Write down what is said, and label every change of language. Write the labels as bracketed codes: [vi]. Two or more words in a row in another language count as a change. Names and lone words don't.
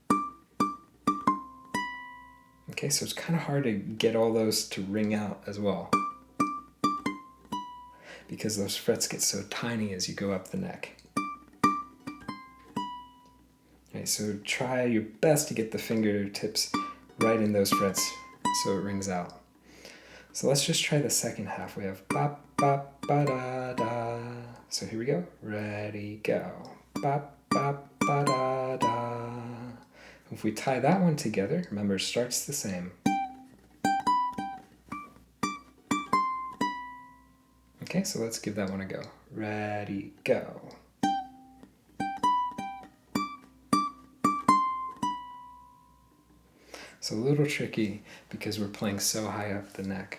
[en] Okay, so it's kind of hard to get all those to ring out as well, because those frets get so tiny as you go up the neck. Okay, so try your best to get the fingertips right in those frets so it rings out. So let's just try the second half. We have ba, ba, ba, da, da. So here we go. Ready, go. Ba, ba, ba, da, da. If we tie that one together, remember, it starts the same. Okay, so let's give that one a go. Ready, go. So a little tricky because we're playing so high up the neck.